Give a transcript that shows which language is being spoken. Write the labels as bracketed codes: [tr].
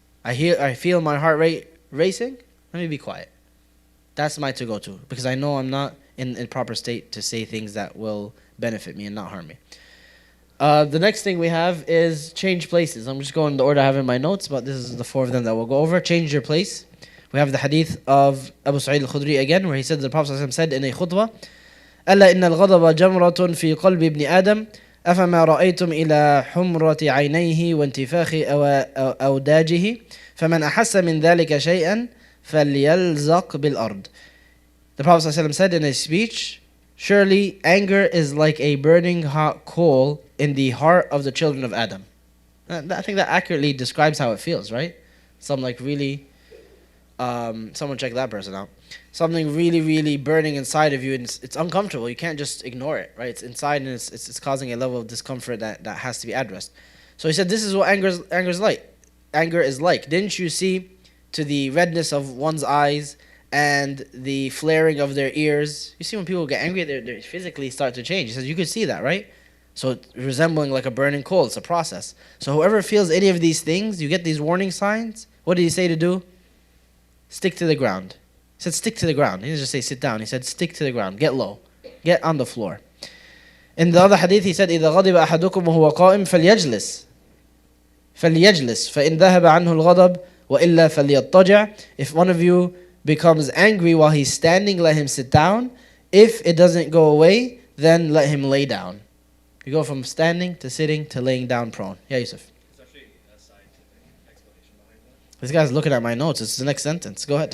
[en] I feel my heart rate racing. Let me be quiet. That's my to-go to, because I know I'm not in proper state to say things that will benefit me and not harm me. The next thing we have is change places. I'm just going in the order I have in my notes, but this is the four of them that we'll go over. Change your place. We have the hadith of Abu Sa'id al-Khudri again, where he said, the Prophet ﷺ said in a khutbah, [ar] أَلَّا إِنَّ الْغَضَبَ جَمْرَةٌ فِي قَلْبِ ابْنِ آدَمَ أَفَمَا رَأَيْتُمْ إِلَى حُمْرَةِ عَيْنَيْهِ وَانْتِفَاخِ أَوْدَاجِهِ فَمَنْ أَحَسَّ مِنْ ذَلِكَ شَيْئًا فَلْيَلْزَقْ بِالْأَرْضِ. [en] The Prophet ﷺ said in his speech, surely anger is like a burning hot coal in the heart of the children of Adam. I think that accurately describes how it feels, right? Some like really someone check that person out. Something really, really burning inside of you, and it's uncomfortable. You can't just ignore it, right? It's inside, and it's causing a level of discomfort that has to be addressed. So he said, this is what anger is like. Anger is like. Didn't you see to the redness of one's eyes and the flaring of their ears? You see when people get angry, they physically start to change. He says, you could see that, right? So it's resembling like a burning coal. It's a process. So whoever feels any of these things, you get these warning signs. What did he say to do? Stick to the ground. He said, stick to the ground. He didn't just say sit down. He said, stick to the ground. Get low. Get on the floor. In the other hadith, he said, [ar] إِذَا غَضِبَ أَحَدُكُمْ وَهُوَ قَائِمٌ فَلْيَجْلِسْ فَإِنْ ذَهَبَ عَنْهُ الْغَضَبُ وَإِلَّا فَلْيَضْطَجِعْ. [en] If one of you becomes angry while he's standing, let him sit down. If it doesn't go away, then let him lay down. You go from standing to sitting to laying down prone. Yeah, Yusuf. There's actually a scientific explanation behind that. This guy's looking at my notes. It's the next sentence. Go ahead.